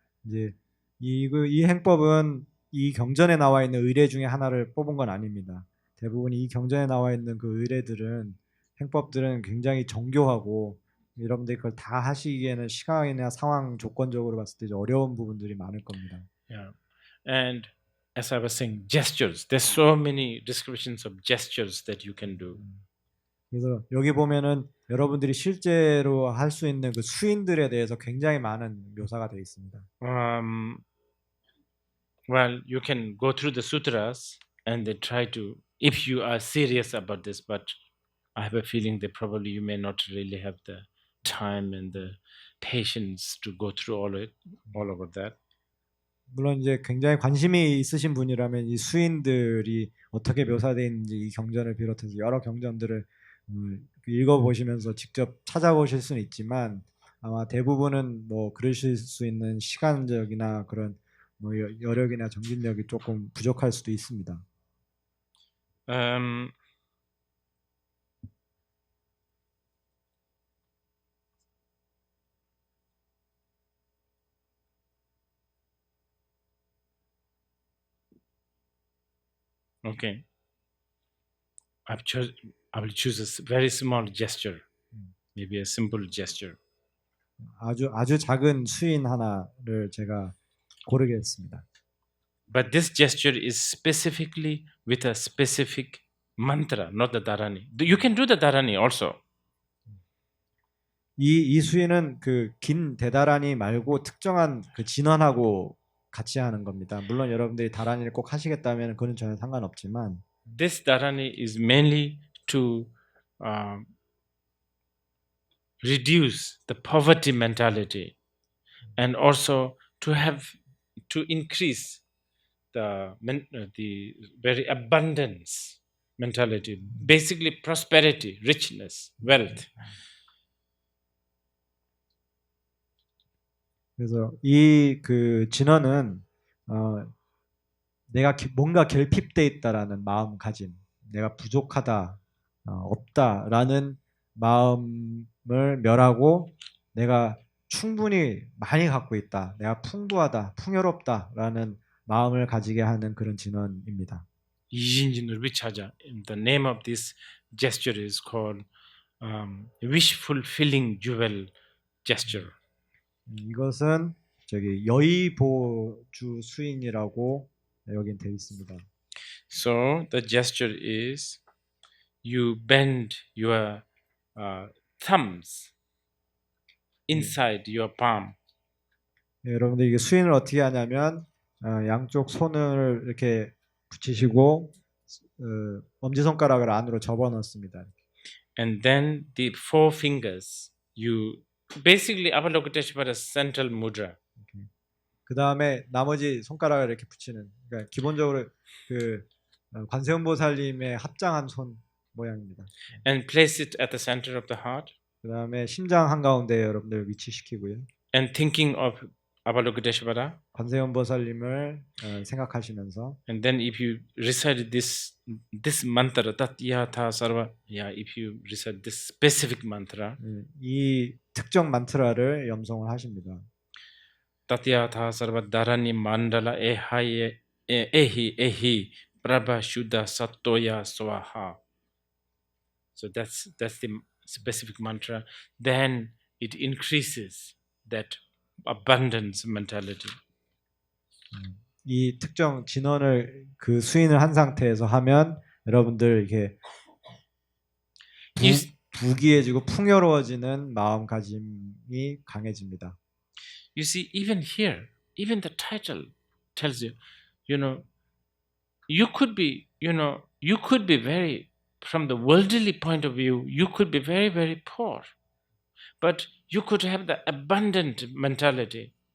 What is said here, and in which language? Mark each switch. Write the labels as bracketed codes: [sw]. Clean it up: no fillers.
[ko] 이제 이 행법은 이 경전에 나와 있는 의례 중에 하나를 뽑은 건 아닙니다. 대부분 이 경전에 나와 있는 그 의례들은 행법들은 굉장히 정교하고 여러분들이 그걸 다 하시기에는 시간이나 상황 조건적으로 봤을 때 어려운 부분들이 많을 겁니다. [en] Yeah, and as I was saying, gestures. There's so many descriptions of gestures that you can do. [ko] 그래서 여기 보면은 여러분들이 실제로 할 수 있는 그 수인들에 대해서 굉장히 많은 묘사가 되어 있습니다. [en] Well, you can go through the sutras and they try to, if you are serious about this, but I have a feeling that probably you may not really have the time and the patience to go through all over that. [ko] 물론 이제 굉장히 관심이 있으신 분이라면 이 수인들이 어떻게 묘사되어 있는지 이 경전을 비롯해서 여러 경전들을 읽어보시면서 직접 찾아보실 수는 있지만 아마 대부분은 뭐 그러실 수 있는 시간적이나 그런 뭐 여력이나 정신력이 조금 부족할 수도 있습니다. [en] Okay. I will choose a very small gesture, maybe a simple gesture. [ko] 아주 작은 수인 하나를 제가 고르겠습니다. [en] But this gesture is specifically with a specific mantra, not the dharani. You can do the dharani also. [ko] 이 수인은 그 긴 대다란이 말고 특정한 그 진원하고 같이 하는 겁니다. 물론 여러분들이 다란이를 꼭 하시겠다면 그건 전혀 상관없지만 [en] This dharani is mainly to reduce the poverty mentality and also to increase the very abundance mentality, basically prosperity, richness, wealth. [ko] 그래서 이 그 진원은 내가 뭔가 결핍돼 있다라는 마음가짐, 내가 부족하다, 없다라는 마음을 멸하고 내가 충분히 많이 갖고 있다, 내가 풍부하다, 풍요롭다라는 마음을 가지게 하는 그런 진원입니다. 이진진을 위차자. [en] The name of this gesture is called wish fulfilling jewel gesture. [ko] 이것은 저기 여의보주 수인이라고 여긴 되어 있습니다. [en] So the gesture is you bend your thumbs inside your palm. [ko] 네, 여러분들 이게 수인을 어떻게 하냐면 양쪽 손을 이렇게 붙이시고 엄지손가락을 안으로 접어넣습니다. [en] And then the four fingers, you basically Avalokiteshvara central mudra. [ko] 그 다음에 나머지 손가락을 이렇게 붙이는, 그러니까 기본적으로 그 관세음보살님의 합장한 손 모양입니다. [en] And place it at the center of the heart. [ko] 그 다음에 심장 한가운데 여러분들 위치시키고요. [en] And thinking of Avalokiteshvara. [ko] 관세음보살님을 생각하시면서. [en] And then if you recite this mantra, [sa] Tatyatha Sarva, [en] if you recite this specific mantra, [ko] 이 특정 만트라를 염송을 하십니다. [sa] Tatyatha Sarva Dharani Mandala Ehi Prabha Shuddha Sattoya Swaha. [en] So that's the specific mantra. Then it increases that abundance mentality. [ko] 이 특정 진원을 그 수인을 한 상태에서 하면 여러분들 이렇게 부귀해지고 풍요로워지는 마음가짐이 강해집니다. [en] You see, even here, even the title tells you, you could be very, from the worldly point of view, you could be very, very poor. But you could have the abundant mentality.